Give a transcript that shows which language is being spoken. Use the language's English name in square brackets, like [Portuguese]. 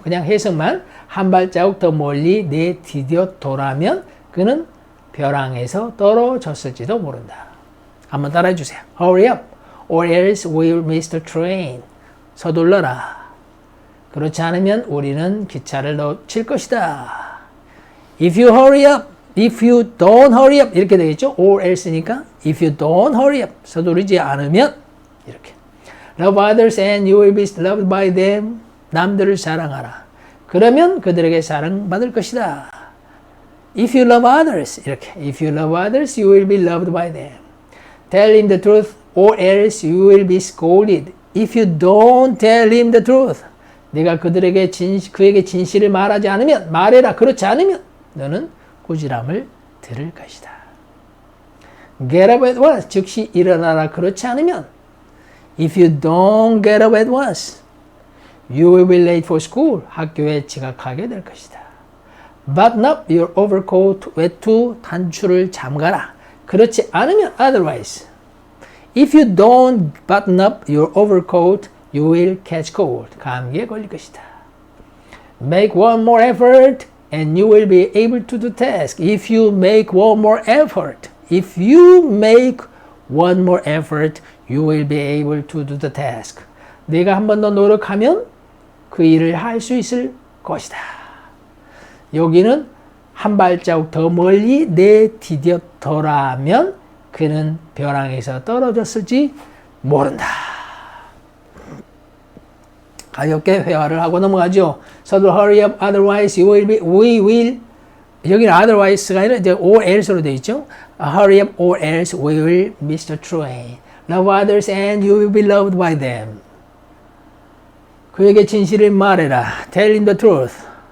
[Korean] 그냥 해석만 한 발자국 더 멀리 내디뎠더라면 그는 벼랑에서 떨어졌을지도 모른다. 한번 따라해 주세요. [English] Hurry up or else we'll miss the train. [Korean] 서둘러라. 그렇지 않으면 우리는 기차를 놓칠 것이다. [English] If you hurry up, if you don't hurry up [Korean] 이렇게 되겠죠? [English] or else니까 if you don't hurry up [Korean] 서두르지 않으면 이렇게 [English] love others and you will be loved by them [Korean] 남들을 사랑하라. 그러면 그들에게 사랑받을 것이다. [English] If you love others 이렇게 if you love others you will be loved by them. Tell him the truth or else you will be scolded. If you don't tell him the truth [Korean] 네가 그들에게 그에게 진실을 말하지 않으면 말해라. 그렇지 않으면 너는 꾸지람을 들을 것이다. [English] Get up at once [Korean] 즉시 일어나라. 그렇지 않으면 [English] If you don't get up at once you will be late for school. [Korean] 학교에 지각하게 될 것이다. [English] Button up your overcoat. [Korean] 외투 단추를 잠가라. 그렇지 않으면 [English] otherwise If you don't button up your overcoat you will catch cold. [Korean] 감기에 걸릴 것이다. [English] Make one more effort and you will be able to do the task. If you make one more effort, if you make one more effort, you will be able to do the task. [Korean] 네가 한 번 더 노력하면 그 일을 할 수 있을 것이다. 여기는 한 발자국 더 멀리 내디뎠더라면 그는 벼랑에서 떨어졌을지 모른다. 가볍게 회화를 하고 넘어가죠. 서둘러 [English] hurry up, otherwise you will be, we will, [Korean] 여기는 otherwise가 아니라 이제 or else로 되어 있죠. [English] Hurry up or else we will miss the train. Love others and you will be loved by them. [Korean] 그에게 진실을 말해라. [English] Tell him the truth.